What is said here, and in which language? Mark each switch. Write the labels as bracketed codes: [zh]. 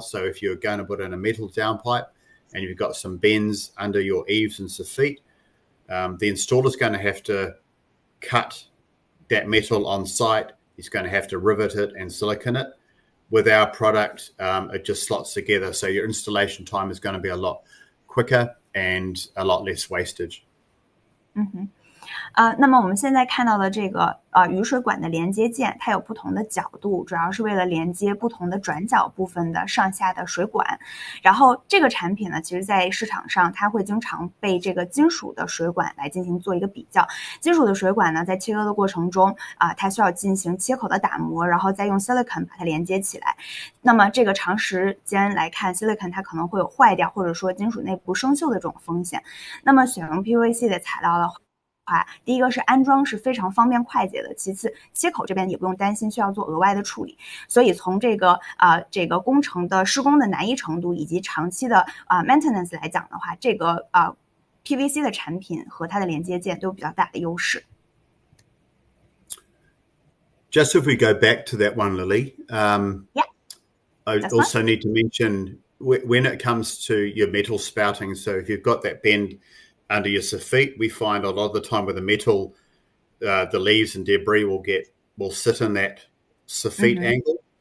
[en] So if you're going to put in a metal downpipe and you've got some bends under your eaves and soffit, the installer's going to have to cut that metal on site. He's going to have to rivet it and silicone it. With our product, it just slots together. So your installation time is going to be a lot quicker and a lot less wastage. [zh] 那么我们现在看到的这个雨水管的连接件，它有不同的角度，主要是为了连接不同的转角部分的上下的水管。然后这个产品呢，其实在市场上它会经常被这个金属的水管来进行做一个比较。金属的水管呢，在切割的过程中它需要进行切口的打磨，然后再用 silicone 把它连接起来。那么这个长时间来看 silicone 它可能会有坏掉，或者说金属内部生锈的这种风险。那么选用 PVC 的材料的话，第一个是安装是非常方便快捷的，其次切口这边也不用担心需要做额外的处理。所以从这个工程的施工的难易程度以及长期的maintenance 来讲的话，这个PVC 的产品和它的连接件都有比较大的优势。 [en] Just if we go back to that one, Lily, I also need to mention when it comes to your metal spouting, so if you've got that bend under your soffit, we find a lot of the time with the metal, the leaves and debris will sit in that soffit angle.